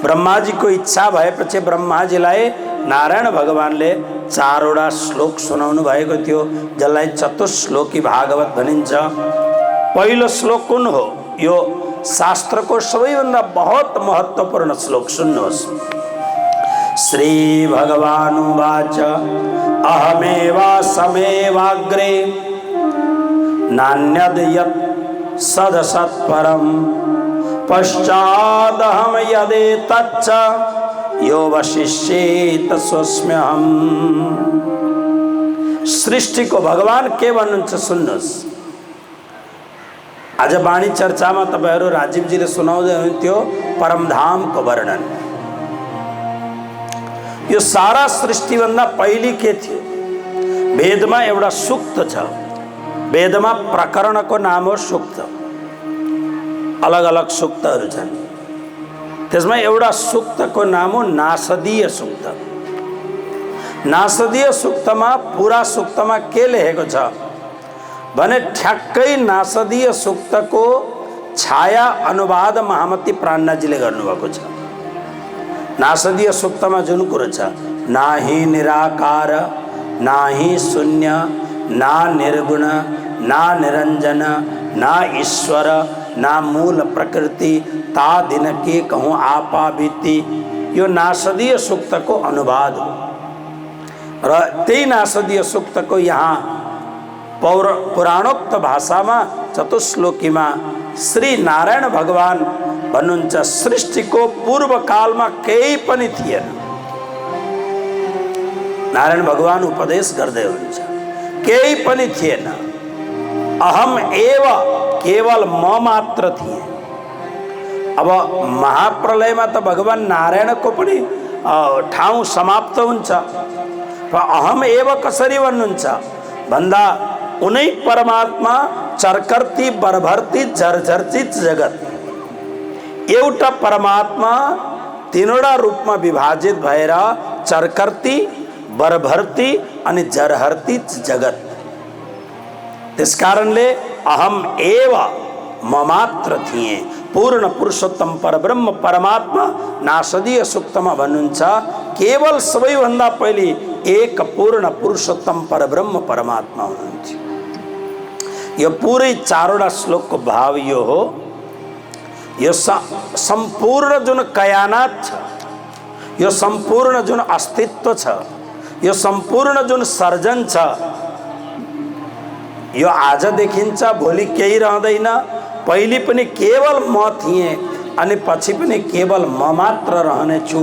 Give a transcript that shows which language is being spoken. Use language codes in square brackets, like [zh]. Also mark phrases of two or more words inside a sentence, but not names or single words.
[ne] ब्रह्माजीको इच्छा भएपछि ब्रह्माजीलाई नारायण भगवानले 4वटा श्लोक सुनाउनु भएको थियो, जसलाई चतुश्लोकी भागवत भनिन्छ। पहिलो श्लोक कुन हो? यो शास्त्रको सबैभन्दा बहुत महत्त्वपूर्ण श्लोक सुन्नुहोस्। [sa] श्री भगवानुवाच अहमेवासमेवाग्रे नान्यद् यत् सदसत्परं पश्चादहं यदेतच्च यो वशिष्येत स्वस्म्यहम्। [ne] सृष्टि को भगवान के भन्नुहुन्छ सुन्नुहोस्। आज वाणी चर्चामा तपाईहरु राजीवजीले सुनाउँदै हुनुहुन्थ्यो परमधाम को वर्णन। यो सारा सृष्टि भन्दा पहिले के थियो? वेदमा एउटा सूक्त छ। वेदमा प्रकरण को नाम हो सूक्त। अलग अलग सूक्तहरू छन्। त्यसमा एउटा सूक्त को नाम हो नासदीय सूक्त। नासदीय सूक्तमा पूरा सूक्तमा के लेखेको छ भने ठ्याक्कै नासदीय सूक्त को छाया अनुवाद महामती प्राणनाथजीले गर्नुभएको छ। नासदीय सूक्तमा जुन कुरो छ, [hi] नाहि निराकार, नाहि शून्य, ना निर्गुण, ना निरंजन, ना ईश्वर, ना मूल प्रकृति, ता दिन के कहूँ आपा बीती, [ne] यो नासदीय सूक्त को अनुवाद हो। र त्यही नासदीय सूक्त को यहाँ पुराणोक्त [hi] भाषा में चतुश्लोकी में [ne] श्री नारायण भगवान भन्नुहुन्छ, [hi] सृष्टि को पूर्व काल में [ne] केही पनि थिएन। नारायण भगवान उपदेश गर्दै हुनुहुन्छ, केही पनि थिएन। [sa] अहम एव, [ne] केवल म मात्र थिए। अब महाप्रलयमा त भगवान नारायणको पनि ठाउँ समाप्त हुन्छ, र [sa] अहम एव [ne] कसरी भन्नुहुन्छ भन्दा उनै परमात्मा चरकर्ती बरभर्ती झरझर्चित जगत, एउटा परमात्मा तीनवटा रूपमा विभाजित भएर चरकर्ती बरभर्ती अनि जरहर्ती जगत। त्यसकारणले [sa] अहम एव [ne] ममात्र थिए, पूर्ण पुरुषोत्तम परब्रह्म परमात्मा नासदीय सूक्तमा भन्नुहुन्छ केवल सबैभन्दा पहिले एक पूर्ण पुरुषोत्तम परब्रह्म परमात्मा हुनुहुन्थ्यो। यो पुरै चारवटा श्लोकको भाव यो हो, यो सम्पूर्ण जुन कयानात छ, यो सम्पूर्ण जुन अस्तित्व छ, यो सम्पूर्ण जुन सर्जन छ, यो आज देखिन्छ, भोलि केही रहँदैन, पहिले पनि केवल म थिएँ अनि पछि पनि केवल म मात्र रहनेछु।